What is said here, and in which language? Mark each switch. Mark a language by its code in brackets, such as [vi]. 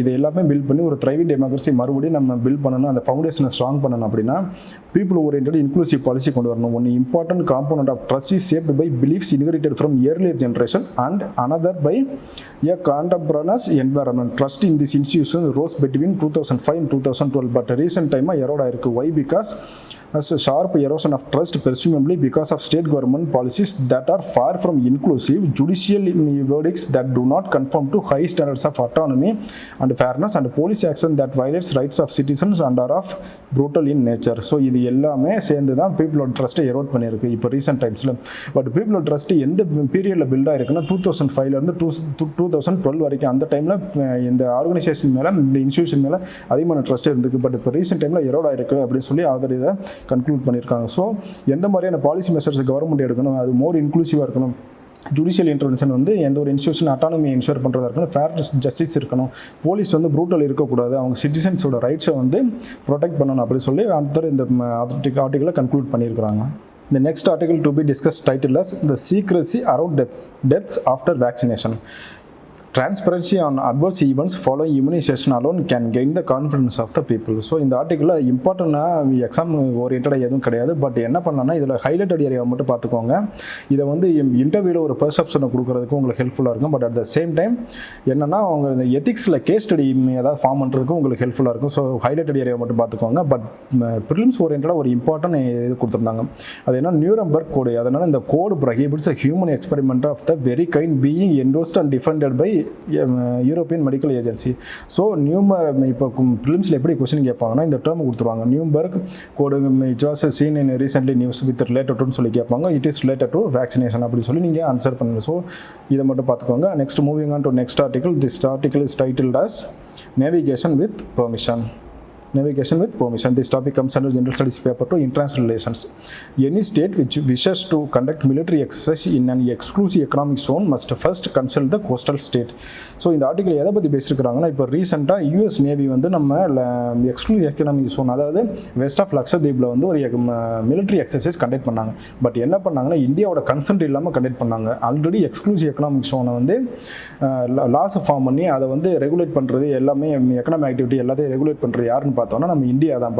[ta] இது எல்லாமே பில்ட் பண்ணி ஒரு த்ரைவிங் டெமோக்ரஸி மறுபடியும் நம்ம பில்ட் பண்ணணும், அந்த ஃபவுண்டேஷனை ஸ்ட்ராங் பண்ணணும். [en] அப்படின்னா people orient inclusive policy [ta] கொண்டு வரணும். [en] ஒன்று important component of trust is shaped by beliefs inherited from earlier generation and another by a contemporaries environment. Trust in this institution rose between 2005 and 2012. [ta] But recent டைமாக எரோடாக இருக்குது. Y? [en] Because as a sharp erosion of trust, presumably because of state government policies that are far from inclusive, judicial verdicts that do not conform to high standards of autonomy and fairness, and police action that violates rights of citizens and are of brutal in nature. [ta] So இது எல்லாமே சேர்ந்து தான் பீப்புளோட ட்ரஸ்ட்டை erode பண்ணியிருக்கு இப்போ recent டைம்ஸில். But பீப்புளோட trust எந்த பீரியடில் பில்ட் ஆகிருக்குன்னா 2005 2012 வரைக்கும். அந்த டைமில் இந்த ஆர்கனைசேஷன் மேலே, இந்த இன்ஸ்டியூஷன் மேலே அதிகமான ட்ரஸ்ட் இருந்துருக்கு. பட் இப்போ ரீசெண்ட் டைமில் எரோட் ஆகிருக்கு அப்படின்னு சொல்லி ஆதர் இதை கன்க்ளூட் பண்ணியிருக்காங்க. ஸோ எந்த மாதிரியான பாலிசி மெஷர்ஸ் கவர்மெண்ட் எடுக்கணும், அது மோர் இன்க்ளூசிவாக இருக்கணும். ஜுடிஷியல் இன்டர்வென்ஷன் வந்து எந்த ஒரு இன்ஸ்டியூஷன் அட்டானமி என்ஷூர் பண்ணுறதா இருக்கணும். ஃபேர் ஜஸ்டிஸ் இருக்கணும். போலீஸ் வந்து ப்ரூட்டல் இருக்கக்கூடாது. அவங்க சிட்டிசன்ஸோட ரைட்ஸை வந்து ப்ரொடெக்ட் பண்ணணும் அப்படி சொல்லி ஆத்தர் இந்த ஆர்டிக்கலை கன்க்ளூட் பண்ணியிருக்கிறாங்க. [en] The next article to be discussed titled as The Secrecy Around Deaths After Vaccination. transparency on adverse events following immunization alone can gain the confidence of the people. [ta] So இந்த ஆர்டிக்கிளில் இம்பார்ட்டண்டாக exam ஓரியன்டாக எதுவும் கிடையாது. But என்ன பண்ணலாம்னா இதில் highlighted ஏரியாவை மட்டும் பார்த்துக்கோங்க. இதை வந்து இன்டர்வியூவில் ஒரு பெர்செப்ஷனை கொடுக்குறதுக்கு உங்களுக்கு ஹெல்ப்ஃபுல்லாக இருக்கும். But at the same time என்னென்னா அவங்க இந்த எத்திக்ஸில் கேஸ் ஸ்டடி ஏதாவது ஃபார்ம் பண்ணுறதுக்கும் உங்களுக்கு ஹெல்ப்ஃபுல்லாக இருக்கும். ஸோ ஹைலைட்டட் ஏரியாவை மட்டும் பார்த்துக்கோங்க. பட் ப்ரிலிம்ஸ் ஓரியன்டாக ஒரு இம்பார்ட்டன்ட் இது கொடுத்துருந்தாங்க. அது என்ன நியூரம்பர்க் கோடு. அதனால் இந்த கோடு [en] Prohibits a human experiment of the very kind being endorsed and defended by European medical agency. [ta] So இப்போ ப்ரிலிம்ஸில் எப்படி கொஸ்டின் கேட்பாங்கன்னா இந்த டேர்ம் கொடுத்துருவாங்க. [en] Nuremberg code it was seen in recently news with related டுன்னு [ta] சொல்லி கேட்பாங்க. [en] it is related to vaccination [ta] அப்படின்னு சொல்லி நீங்கள் answer பண்ணுங்க. ஸோ இதை மட்டும் பார்த்துக்கோங்க. [en] Next moving on to next article. This article is titled as navigation with permission. Navigation with permission. This topic comes under General Studies paper to International Relations. Any state which wishes to conduct military exercise in an exclusive economic zone must first consult the coastal state. [ta] So இந்த article எதை பற்றி பேசியிருக்கிறாங்கன்னா இப்போ ரீசெண்டாக US navy வந்து நம்ம exclusive economic zone அதாவது west of லக்ஷதீப்பில் வந்து ஒரு மிலிட்ரி எக்ஸசைஸ் கண்டக்ட் பண்ணாங்க. பட் என்ன பண்ணாங்கன்னா இந்தியாவோட கன்சென்ட் இல்லாமல் கண்டக்ட் பண்ணாங்க. ஆல்ரெடி எக்ஸ்க்ளூசிவ் எக்கனாமிக் ஜோனை வந்து லாஸ் ஃபார்ம் பண்ணி அதை வந்து ரெகுலேட் பண்ணுறது எல்லாமே எக்கனாமிக் ஆக்டிவிட்டி எல்லாத்தையும் ரெகுலேட் பண்ணுறது யாருன்னு பார்த்தோன்னா நம்ம இந்தியா தான்.